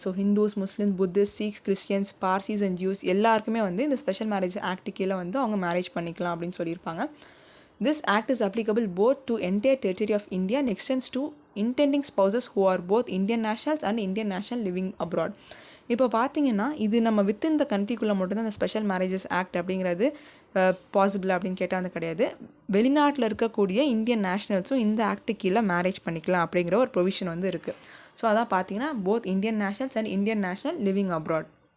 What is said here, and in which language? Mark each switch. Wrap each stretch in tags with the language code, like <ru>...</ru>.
<ta>So Hindus, Muslims, Buddhist, seeks, Christians, Parsis and juice எல்லாருக்குமே வந்து இந்த ஸ்பெஷல் மேரேஜ் ஆக்ட் கீழே வந்து அவங்க மேரேஜ் பண்ணிக்கலாம் அப்படின்னு சொல்லியிருப்பாங்க.</ta> <en>This act is applicable both to entire territory of India and extends to intending spouses who are both Indian nationals and Indian national living abroad.</en> <ta>இப்போ பார்த்தீங்கன்னா இது நம்ம வித் இந்த கண்ட்ரிக்குள்ளே மட்டும்தான் இந்த ஸ்பெஷல் மேரேஜஸ் ஆக்ட் அப்படிங்கிறது பாசிபிள் அப்படின்னு கேட்டால் வந்து கிடையாது. வெளிநாட்டில் இருக்கக்கூடிய இந்தியன் நேஷ்னல்ஸும் இந்த ஆக்ட் கீழே மேரேஜ் பண்ணிக்கலாம் அப்படிங்கிற ஒரு ப்ரொவிஷன் வந்து இருக்குது.</ta> <en>so</en> <ta>அதான் பார்த்தீங்கன்னா</ta> <en>Both Indian nationals and Indian national living abroad.</en>